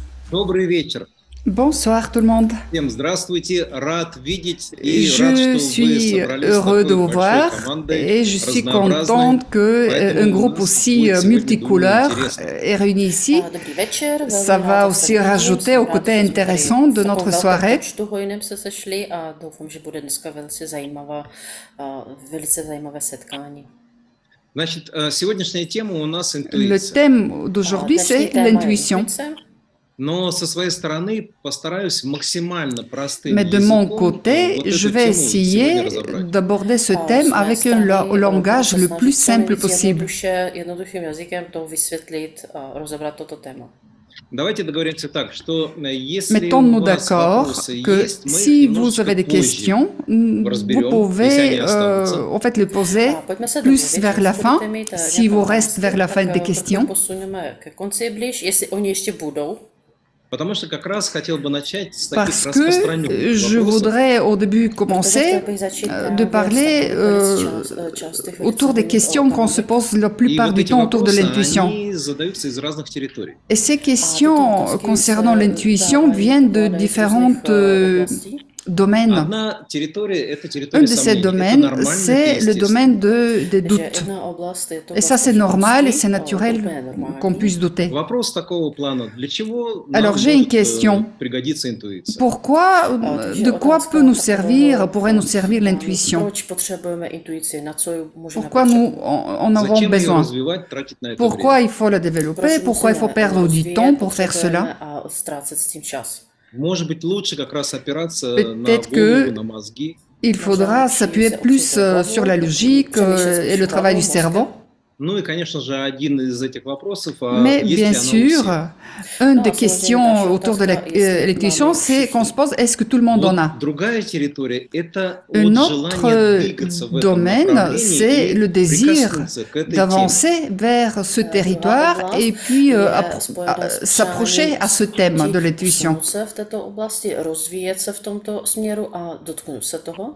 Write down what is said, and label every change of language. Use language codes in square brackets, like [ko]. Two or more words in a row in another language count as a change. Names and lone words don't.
[ru] Добрый вечер. [fr] Bonsoir tout le monde. [ru] Всем здравствуйте. Рад видеть и рад, [fr] Je [ru] что вы [fr] suis [ru] собрались с [fr] heureux de [ru] такой [fr] vous [ru] большой [fr] voir [ru] командой, [fr] et je suis [ru] разнообразной. [fr] contente qu'un [ru] Поэтому у [fr] groupe [ru] нас [fr] aussi [ru] будет сегодня, думаю, [fr] multicouleur [ru] интересно. [fr] est réuni ici. [cs] Dobrý večer, [fr] Ça [cs] velmi [fr] va [cs] ráda [fr] aussi [cs] se vidím, [fr] rajouter [cs] jsem [fr] au [cs] ráda, [fr] côté [cs] že jsme tady [fr] intéressant de [cs] v takovém [fr] notre [cs] velkém [fr] soirée. [cs] počtu hojném se sešli a doufám, že bude dneska velice zajímavé setkání. [ru] Значит, сегодняшняя тема у нас [fr] Le [ru] интуиция. [fr] thème d'aujourd'hui, [cs] Dnešní [fr] c'est [cs] téma je [fr] l'intuition. [cs] intuice. [ru] Но со своей стороны постараюсь максимально простым [fr] Mais de mon [ru] языком [fr] côté, [ru] вот [fr] je [ru] эту [fr] vais [ru] тему сегодня [fr] essayer [ru] разобрать. [fr] d'aborder ce [cs] Z [fr] thème [cs] mé [fr] avec un [cs] strany [fr] langage le [cs] budu [fr] plus [cs] snažit co [fr] simple [cs] nejvíc [fr] possible. [cs] jednoduchým jazykem to vysvětlit a rozebrat toto téma. [ru] Давайте договоримся так, что если [fr] Mettons-nous [ru] у вас [fr] d'accord [ru] вопросы [fr] que [ru] есть, мы их [fr] si vous [ru] немножечко [fr] avez des [ru] позже [fr] questions, vous [ru] разберем, если [fr] pouvez [ru] они останутся. [fr] en fait les poser [cs] Pojďme se [fr] plus [cs] domluvit, [fr] vers la [cs] jestli [fr] fin, [cs] budete mít [fr] si [cs] nějaké [fr] vous reste [cs] otázky, [fr] vers la fin [cs] tak [fr] des [cs] to [fr] questions. [cs] posuneme ke konci blíž, jestli oni ještě budou. [ru] Потому что как раз хотел бы начать с таких [fr] Parce que [ru] распространенных [fr] je [ru] вопросов. [fr] voudrais au début commencer de parler autour des questions qu'on se pose la [ru] И [fr] plupart [ru] вот [fr] du [ru] эти [fr] temps autour de [ru] вопросы, [fr] l'intuition. [ru] они задаются из разных территорий. [fr] Et ces questions concernant l'intuition viennent de différentes domaines. [ru] Одна территория – это [fr] Un [ru] территория [fr] de ces [ru] сомнений. Это [fr] domaines, [ru] нормально, [fr] c'est [ru] это [fr] le [ru] естественно. [fr] domaine des doutes. Et ça, c'est normal et c'est naturel qu'on puisse douter. [ru] Вопрос такого плана. Для чего нам [fr] Alors, j'ai une [ru] может [fr] question. [ru] пригодиться интуиция? [fr] Pourquoi, de quoi pourrait nous servir l'intuition? [cs] Proč potřebujeme intuici? Na co ji můžeme [fr] Pourquoi nous [cs] potřebovat? [fr] en avons [ru] Зачем ее [fr] besoin? [ru] развивать, тратить на это [fr] Pourquoi [ru] время? [fr] il faut la développer? [cs] Proč [fr] Pourquoi il faut [cs] musíme [fr] perdre du [cs] rozvíjet, [fr] temps pour faire [cs] potřebujeme [fr] cela? [cs] a ztrácet s tím čas? [ru] Может быть, лучше как раз опираться на [fr] Peut-être [ru] голову, [fr] que [ru] на мозги. [fr] il faudra s'appuyer plus sur la logique et le travail du cerveau. [ru] Ну и, конечно же, один из этих вопросов, [fr] Mais [ru] есть ли [fr] bien [ru] она у [fr] sûr, [ru] всех? [fr] une des questions autour de l'intuition, c'est qu'on se pose, est-ce que tout le monde en [ru] Вот [fr] a? [ru] другая территория – это [fr] Un [ru] от желания двигаться в [fr] autre [ru] этом [fr] domaine, [ru] направлении [fr] c'est [ru] и [fr] le désir [ru] прикоснуться к этой теме. [fr] d'avancer vers ce territoire et puis s'approcher à ce thème de l'intuition. [cs] Posunout se v této oblasti, rozvíjet se v tomto směru a dotknout se toho.